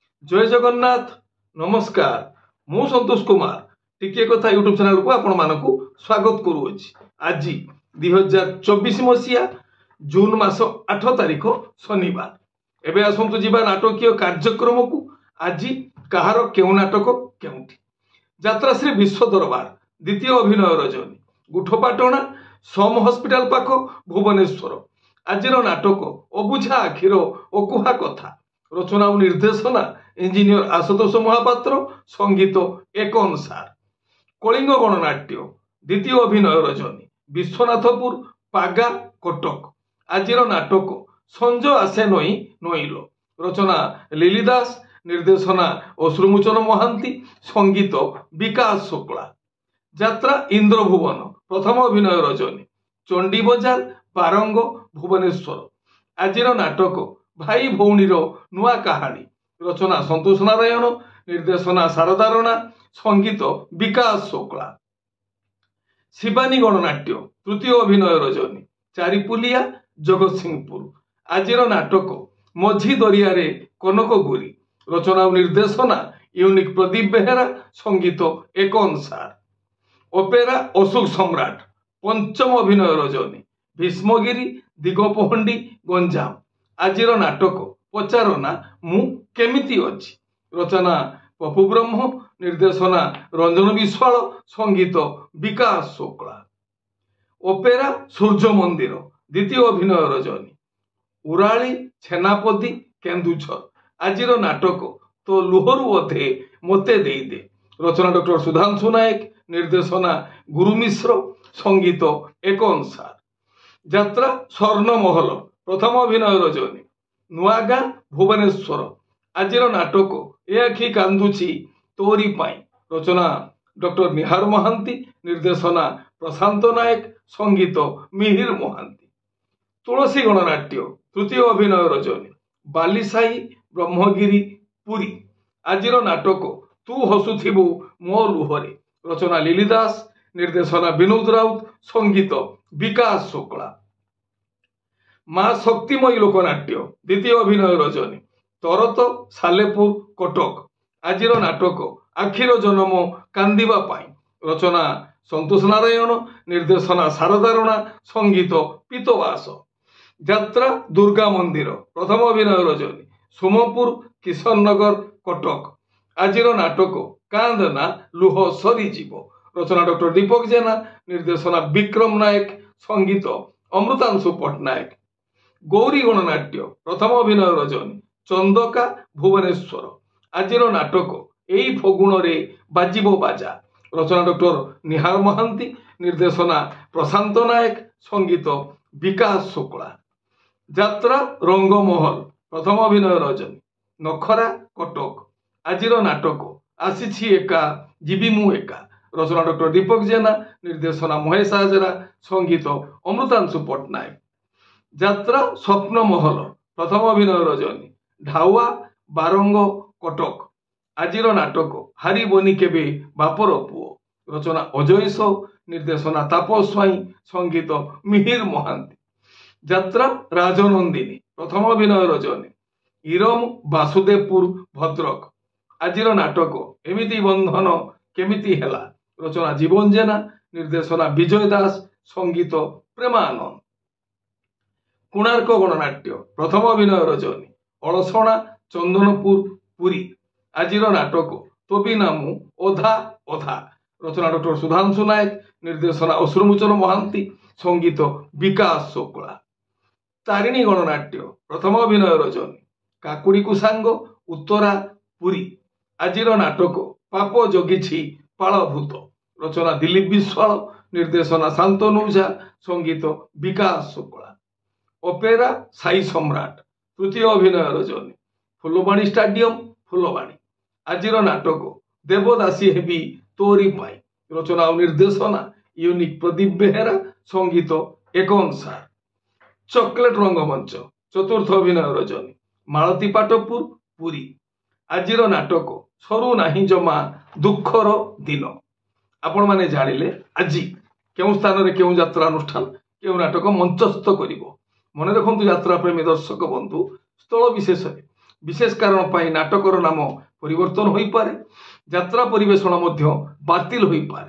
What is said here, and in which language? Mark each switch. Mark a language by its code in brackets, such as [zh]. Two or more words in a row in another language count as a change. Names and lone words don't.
[or] ଜୟ ଜଗନ୍ନାଥ ନମସ୍କାର ମୁଁ ସନ୍ତୋଷ କୁମାର ଟିକେ କଥା ୟୁଟ୍ୟୁବ ଚ୍ୟାନେଲ କୁ ଆପଣ ମାନଙ୍କୁ ସ୍ୱାଗତ କରୁଛି। ଆଜି 2024 ମସିହା ଜୁନ ମାସ 8 ତାରିଖ ଶନିବାର। ଏବେ ଆସନ୍ତୁ ଯିବା ନାଟକୀୟ କାର୍ଯ୍ୟକ୍ରମ କୁ। ଆଜି କାହାର କେଉଁ ନାଟକ କେଉଁଠି ଯାତ୍ରାଶ୍ରୀ ବିଶ୍ୱ ଦରବାର ଦ୍ୱିତୀୟ ଅଭିନୟ ରଜନୀ ଗୁଠପାଟଣା ସମ ହସ୍ପିଟାଲ ପାଖ ଭୁବନେଶ୍ୱର। ଆଜିର ନାଟକ ଅବୁଝା ଆଖିର ଅକୁହା କଥା ରଚନା ଓ ନିର୍ଦ୍ଦେଶନା ଇଞ୍ଜିନିୟର ଆଶୁତୋଷ ମହାପାତ୍ର ସଙ୍ଗୀତ ଏକନ ସାର। କଳିଙ୍ଗ ଗଣନାଟ୍ୟ ଦ୍ୱିତୀୟ ଅଭିନୟ ରଜନୀ ବିଶ୍ୱନାଥପୁର ପାଗା କଟକ। ଆଜିର ନାଟକ ସଞ୍ଜ ଆସେ ନାଇଁ ନଇଁଲ ରଚନା ଲିଲି ଦାସ ନିର୍ଦ୍ଦେଶନା ଅଶ୍ରୁମୋଚନ ମହାନ୍ତି ସଙ୍ଗୀତ ବିକାଶ ଶୁକ୍ଳା। ଯାତ୍ରା ଇନ୍ଦ୍ରଭୁବନ ପ୍ରଥମ ଅଭିନୟ ରଜନୀ ଚଣ୍ଡୀ ବଜାର ବାରଙ୍ଗ ଭୁବନେଶ୍ୱର। ଆଜିର ନାଟକ ଭାଇ ଭଉଣୀର ନୂଆ କାହାଣୀ ରଚନା ସନ୍ତୋଷ ନାରାୟଣ ନିର୍ଦ୍ଦେଶନା ଶାରଦା ରାଣା ସଙ୍ଗୀତ ବିକାଶ ଶୁକ୍ଳା। ଶିବାନୀ ଗଣନାଟ୍ୟ ତୃତୀୟ ଅଭିନୟ ରଜନୀ ଚାରିପୁଲିଆ ଜଗତ ସିଂହପୁର। ଆଜିର ନାଟକ ମଝି ଦରିଆ ରେ କନକ ଗୁରି ରଚନା ଓ ନିର୍ଦ୍ଦେଶନା ୟୁନିକ ପ୍ରଦୀପ ବେହେରା ସଙ୍ଗୀତ ଏକନ ସାର। ଅପେରା ଅଶୋକ ସମ୍ରାଟ ପଞ୍ଚମ ଅଭିନୟ ରଜନୀ ଭୀଷ୍ମଗିରି ଦିଗପହଣ୍ଡି ଗଞ୍ଜାମ। ଆଜିର ନାଟକ ପଚାରନା ମୁଁ କେମିତି ଅଛି ରଚନା ପପୁ ବ୍ରହ୍ମ ନିର୍ଦ୍ଦେଶନା ରଞ୍ଜନ ବିଶ୍ୱାଳ ସଙ୍ଗୀତ ବିକାଶ ଶୁକ୍ଳା। ଅପେରା ସୂର୍ଯ୍ୟ ମନ୍ଦିର ଦ୍ୱିତୀୟ ଅଭିନୟ ରଜନୀ ଉରାଳି ଛେନାପଦି କେନ୍ଦୁଝର। ଆଜିର ନାଟକ ତୋ ଲୁହରୁ ଅଧେ ମତେ ଦେଇ ଦେ ରଚନା ଡକ୍ଟର ସୁଧାଂଶୁ ନାୟକ ନିର୍ଦ୍ଦେଶନା ଗୁରୁ ମିଶ୍ର ସଙ୍ଗୀତ ଏକନ ସାର। ଯାତ୍ରା ସ୍ୱର୍ଣ୍ଣମହଲ ପ୍ରଥମ ଅଭିନୟ ରଜନୀ ନୁଆଗାଁ ଭୁବନେଶ୍ୱର। ଆଜିର ନାଟକ ଏ ଆଖି କାନ୍ଦୁଛି ତୋରି ପାଇଁ ରଚନା ଡକ୍ଟର ନିହାର ମହାନ୍ତି ନିର୍ଦ୍ଦେଶନା ପ୍ରଶାନ୍ତ ନାୟକ ସଙ୍ଗୀତ ମିହିର ମହାନ୍ତି। ତୁଳସୀ ଗଣନାଟ୍ୟ ତୃତୀୟ ଅଭିନୟ ରଜନୀ ବାଲିସାହି ବ୍ରହ୍ମଗିରି ପୁରୀ। ଆଜିର ନାଟକ ତୁ ହସୁଥିବୁ ମୋ ଲୁହରେ ରଚନା ଲିଲି ଦାସ ନିର୍ଦ୍ଦେଶନା ବିନୋଦ ରାଉତ ସଙ୍ଗୀତ ବିକାଶ ଶୁକ୍ଳା। ମା' ଶକ୍ତିମୟୀ ଲୋକନାଟ୍ୟ ଦ୍ୱିତୀୟ ଅଭିନୟ ରଜନୀ ତରତ ସାଲେପୁର କଟକ। ଆଜିର ନାଟକ ଆଖିର ଜନ୍ମ କାନ୍ଦିବା ପାଇଁ ରଚନା ସନ୍ତୋଷ ନାରାୟଣ ନିର୍ଦ୍ଦେଶନା ଶାରଦା ରାଣା ସଙ୍ଗୀତ ପୀତବାସ। ଯାତ୍ରା ଦୁର୍ଗା ମନ୍ଦିର ପ୍ରଥମ ଅଭିନୟ ରଜନୀ ସୋମପୁର କିଶନ ନଗର କଟକ। ଆଜିର ନାଟକ କାନ୍ଦଣା ଲୁହ ସରିଯିବ ରଚନା ଡକ୍ଟର ଦୀପକ ଜେନା ନିର୍ଦ୍ଦେଶନା ବିକ୍ରମ ନାୟକ ସଙ୍ଗୀତ ଅମୃତାଂଶୁ ପଟ୍ଟନାୟକ। ଗୌରୀ ଗଣନାଟ୍ୟ ପ୍ରଥମ ଅଭିନୟ ରଜନୀ ଚନ୍ଦକା ଭୁବନେଶ୍ୱର। ଆଜିର ନାଟକ ଏଇ ଫଗୁଣ ରେ ବାଜିବ ବାଜା ରଚନା ଡକ୍ଟର ନିହାର ମହାନ୍ତି ନିର୍ଦ୍ଦେଶନା ପ୍ରଶାନ୍ତ ନାୟକ ସଙ୍ଗୀତ ବିକାଶ ଶୁକ୍ଳା। ଯାତ୍ରା ରଙ୍ଗମହଲ ପ୍ରଥମ ଅଭିନୟ ରଜନୀ ନଖରା କଟକ। ଆଜିର ନାଟକ ଆସିଛି ଏକା ଯିବି ମୁଁ ଏକା ରଚନା ଡକ୍ଟର ଦୀପକ ଜେନା ନିର୍ଦ୍ଦେଶନା ମହେଶ ହାଜରା ସଙ୍ଗୀତ ଅମୃତାଂଶୁ ପଟ୍ଟନାୟକ। ଯାତ୍ରା ସ୍ୱପ୍ନ ମହଲ ପ୍ରଥମ ଅଭିନୟ ରଜନୀ ଢାବା ବାରଙ୍ଗ କଟକ। ଆଜିର ନାଟକ ହାରି ବନି କେବେ ବାପର ପୁଅ ରଚନା ଅଜୟ ସାଉ ନିର୍ଦ୍ଦେଶନା ତାପସ ସ୍ୱାଇଁ ସଙ୍ଗୀତ ମିହିର ମହାନ୍ତି। ଯାତ୍ରା ରାଜନନ୍ଦିନୀ ପ୍ରଥମ ଅଭିନୟ ରଜନୀ ଇରମ ବାସୁଦେବପୁର ଭଦ୍ରକ। ଆଜିର ନାଟକ ଏମିତି ବନ୍ଧନ କେମିତି ହେଲା ରଚନା ଜୀବନ ଜେନା ନିର୍ଦ୍ଦେଶନା ବିଜୟ ଦାସ ସଙ୍ଗୀତ ପ୍ରେମାନନ୍ଦ। କୋଣାର୍କ ଗଣନାଟ୍ୟ ପ୍ରଥମ ଅଭିନୟ ରଜନୀ ଅଲସଣା ଚନ୍ଦନପୁର ପୁରୀ। ଆଜିର ନାଟକ ତୋବି ନାମୁ ଓଧା ଓଧା ରଚନା ଡକ୍ଟର ସୁଧାଂଶୁ ନାୟକ ନିର୍ଦ୍ଦେଶନା ଅଶ୍ରୁମୋଚନ ମହାନ୍ତି ସଙ୍ଗୀତ ବିକାଶ ଶୁକ୍ଳା। ତାରିଣୀ ଗଣନାଟ୍ୟ ପ୍ରଥମ ଅଭିନୟ ରଜନୀ କାକୁଡ଼ି କୁସାଙ୍ଗ ଉତ୍ତରା ପୁରୀ। ଆଜିର ନାଟକ ପାପ ଜଗିଛି ପାଲଭୂତ ରଚନା ଦିଲୀପ ବିଶ୍ୱାଳ ନିର୍ଦ୍ଦେଶନା ଶାନ୍ତନୁ ଝା ସଙ୍ଗୀତ ବିକାଶ ଶୁକ୍ଳା। ଅପେରା ସାଇଁ ସମ୍ରାଟ ତୃତୀୟ ଅଭିନୟ ରଜନୀ ଫୁଲବାଣୀ ଷ୍ଟାଡିୟମ ଫୁଲବାଣୀ। ଆଜିର ନାଟକ ଦେବଦାସୀ ହେବି ତୋରି ପାଇଁ ରଚନା ଓ ନିର୍ଦ୍ଦେଶନା ୟୁନିକ ପ୍ରଦୀପ ବେହେରା ସଙ୍ଗୀତ ଏକନ ସାର। ଚକଲେଟ ରଙ୍ଗମଞ୍ଚ ଚତୁର୍ଥ ଅଭିନୟ ରଜନୀ ମାଳତୀ ପାଟପୁର ପୁରୀ। ଆଜିର ନାଟକ ସରୁ ନାହିଁ ଜମା ଦୁଃଖର ଦିନ। ଆପଣ ମାନେ ଜାଣିଲେ ଆଜି କେଉଁ ସ୍ଥାନ ରେ କେଉଁ ଯାତ୍ରା ଅନୁଷ୍ଠାନ କେଉଁ ନାଟକ ମଞ୍ଚସ୍ଥ କରିବ। ମନେ ରଖନ୍ତୁ ଯାତ୍ରା ପ୍ରେମୀ ଦର୍ଶକ ବନ୍ଧୁ ସ୍ଥଳ ବିଶେଷ ବିଶେଷ କାରଣ ପାଇଁ ନାଟକର ନାମ ପରିବର୍ତ୍ତନ ହୋଇ ପାରେ, ଯାତ୍ରା ପରିବେଷଣ ମଧ୍ୟ ବାତିଲ ହୋଇ ପାରେ।